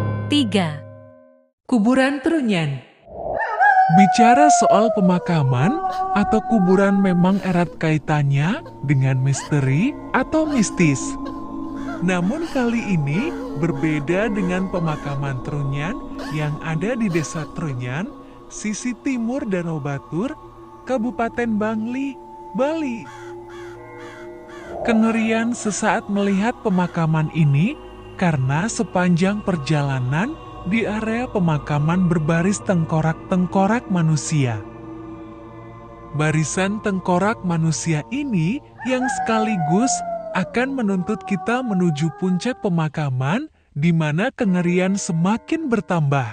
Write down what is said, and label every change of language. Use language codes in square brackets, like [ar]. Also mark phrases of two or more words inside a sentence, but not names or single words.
[id] Kuburan Trunyan. Bicara soal pemakaman atau kuburan memang erat kaitannya dengan misteri atau mistis. Namun kali ini berbeda dengan pemakaman Trunyan yang ada di Desa Trunyan, sisi timur Danau Batur, Kabupaten Bangli, Bali. Kengerian sesaat melihat pemakaman ini karena sepanjang perjalanan di area pemakaman berbaris tengkorak-tengkorak manusia. Barisan tengkorak manusia ini yang sekaligus akan menuntut kita menuju puncak pemakaman di mana kengerian semakin bertambah.